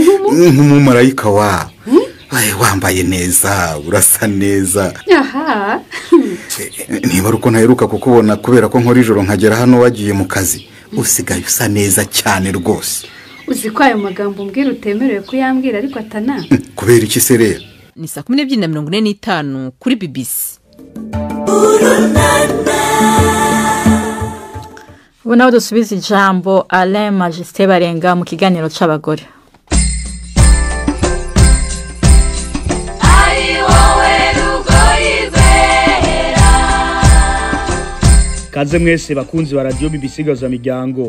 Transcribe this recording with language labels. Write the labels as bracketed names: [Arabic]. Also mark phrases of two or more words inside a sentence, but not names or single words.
[Kinyarwanda] nk'umumarayika wa wambaye neza urasa neza. Aha. Niba uko ntaheruka kukubona kubera ko nkora ijoro nkagera hano wagiye mu kazi, usigaye usa neza cyane rwose. Uzi ko ayo magambo mbwira utemerewe kuyambwira ariko atana kubera ikisereya. Ni 12:45 kuri BBC. [Rundi] Ubu naho dusubiza ijambo Alain Majesté Barenga mu kiganiro c'abagore. Kaze mwese bakunzi ba radio BBC gaza miryango.